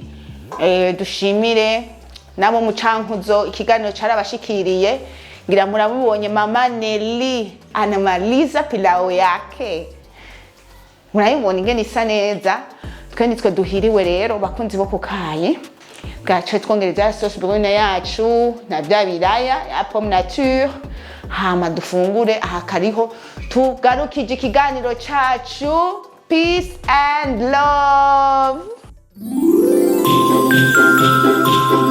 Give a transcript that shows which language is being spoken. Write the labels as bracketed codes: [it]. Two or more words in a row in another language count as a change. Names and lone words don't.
[rn] Dushimire nabo mu Cankuzo ikiganiro carabashikiriye. Ngira murabibonye mama Nelly anamaliza pilao yake. Murayibona ingene isa neza. Kandi twe duhiriwe rero bakunzi bo kukayi. Gace twongereza [fr] sauce brune [rn] yacu na bya biraya ya [fr] pomme nature. [rn] Hama dufungure aha kariho tugarukije ikiganiro cacu. [en] Peace and love.